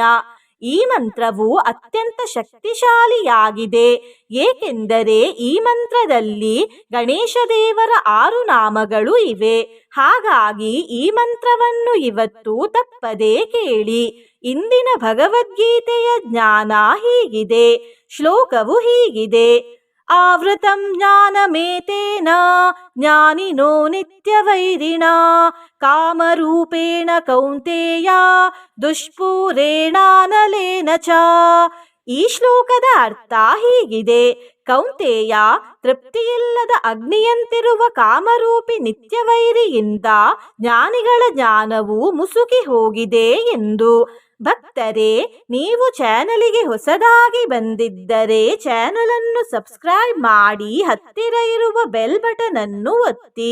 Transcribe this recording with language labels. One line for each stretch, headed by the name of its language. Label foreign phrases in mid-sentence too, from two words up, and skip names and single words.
Kannada: ಈ ಮಂತ್ರವು ಅತ್ಯಂತ ಶಕ್ತಿಶಾಲಿಯಾಗಿದೆ, ಏಕೆಂದರೆ ಈ ಮಂತ್ರದಲ್ಲಿ ಗಣೇಶ ದೇವರ 6 ನಾಮಗಳು ಇವೆ. ಹಾಗಾಗಿ ಈ ಮಂತ್ರವನ್ನು ಇವತ್ತು ತಪ್ಪದೇ ಕೇಳಿ. ಇಂದಿನ ಭಗವದ್ಗೀತೆಯ ಜ್ಞಾನ ಹೀಗಿದೆ. ಶ್ಲೋಕವು ಹೀಗಿದೆ:
Sanskrit: ಆವೃತಂ ಜ್ಞಾನಮೇತೇನ ಜ್ಞಾನಿನೋ ನಿತ್ಯವೈರಿಣ ಕಾಮರೂಪೇಣ ಕೌಂತೇಯ ದುಷ್ಪೂರೇಣಾನಲೇನ ಚ.
Kannada: ಈ ಶ್ಲೋಕದ ಅರ್ಥ ಹೀಗಿದೆ: ಕೌಂತೇಯ, ತೃಪ್ತಿಯಿಲ್ಲದ ಅಗ್ನಿಯಂತಿರುವ ಕಾಮರೂಪಿ ನಿತ್ಯವೈರಿಯಿಂದ ಜ್ಞಾನಿಗಳ ಜ್ಞಾನವು ಮುಸುಕಿ ಹೋಗಿದೆ ಎಂದು. ಭಕ್ತರೇ, ನೀವು ಚಾನಲಿಗೆ ಹೊಸದಾಗಿ ಬಂದಿದ್ದರೆ ಚಾನಲನ್ನು ಸಬ್ಸ್ಕ್ರೈಬ್ ಮಾಡಿ, ಹತ್ತಿರ ಇರುವ ಬೆಲ್ ಬಟನ್ ಅನ್ನು ಒತ್ತಿ.